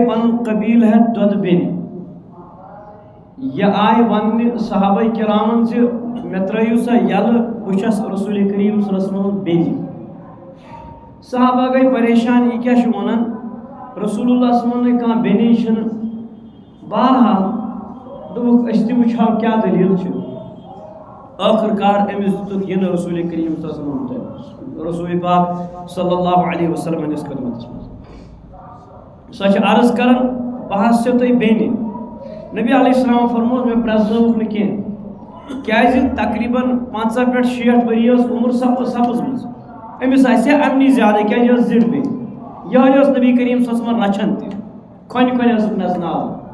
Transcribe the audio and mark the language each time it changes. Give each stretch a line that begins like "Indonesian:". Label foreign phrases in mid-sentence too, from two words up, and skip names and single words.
Kashmiri: پنُن قبیٖل ہٮ۪تھ دۄدٕ بیٚنہِ یہِ آیہِ وننہِ صحابہ کرامن زِ مےٚ ترٲیِو سا یلہٕ بہٕ چھس رسول کریم
Arabic: صلی اللہ علیہ وسلم
Kashmiri: بیٚنہِ صحابہ گٔے پریشان یہِ کیٛاہ چھُ ونان رسول اللہ
Arabic: صلی اللہ علیہ وسلم
Kashmiri: کانٛہہ بیٚنی چھِنہٕ بہرحال دوٚپُکھ أسۍ تہِ وٕچھہو کیٛاہ دٔلیٖل چھِ ٲخٕر کار أمِس دِتُکھ یِنہٕ رسول کریم
Arabic: صلی اللہ علیہ وسلم
Kashmiri: رسول پاک
Arabic: صلی اللہ علیہ وسلم
Kashmiri: ہٕنٛدِس خدمتس منٛز سۄ چھِ عرض کران بہٕ حظ چھَو تۄہہِ بیٚنہِ نبی
Arabic: علیہ السلام
Kashmiri: فرمووُکھ مےٚ پرٛزنٲوُکھ نہٕ کینٛہہ کیٛازِ تقریٖباً 50 پٮ۪ٹھ 60 ؤری ٲس عمر سپٕزمٕژ أمِس آسہِ ہا اَمنٕے زیادٕ کیٛازِ یہِ ٲس زِٹھ بیٚنہِ یِہوٚے ٲس نبی کریم
Arabic: صلی اللہ علیہ وسلم
Kashmiri: رچھان تہِ کھۄنہِ ٲسٕکھ نژناوان